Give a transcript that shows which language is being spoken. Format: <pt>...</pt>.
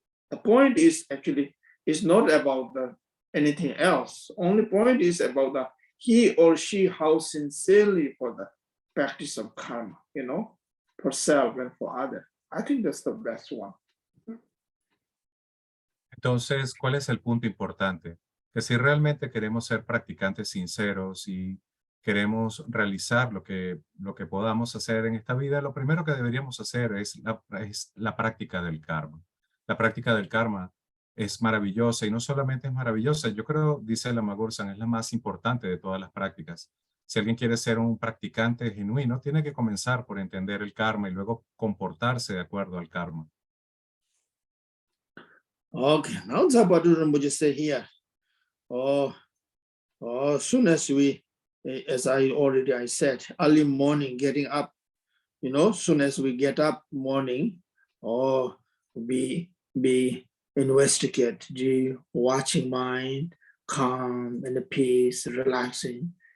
<en>The point is actually is not about anything else. Only point is about he or she how sincerely for the practice of karma, for self and for other. I think that's the best one.</en> <es>Entonces, ¿cuál es el punto importante? Que si realmente queremos ser practicantes sinceros y queremos realizar lo que podamos hacer en esta vida, lo primero que deberíamos hacer es la práctica del karma. La práctica del karma es maravillosa y no solamente es maravillosa, yo creo, dice Lama Gursam, es la más importante de todas las prácticas. Si alguien quiere ser un practicante genuino, tiene que comenzar por entender el karma y luego comportarse de acuerdo al karma.</es> <en>Okay, now Patrul Rimpoche say here, soon as we, as I said, early morning getting up, soon as we get up morning, or be investigate, watching mind, calm and peace, relaxing.</en>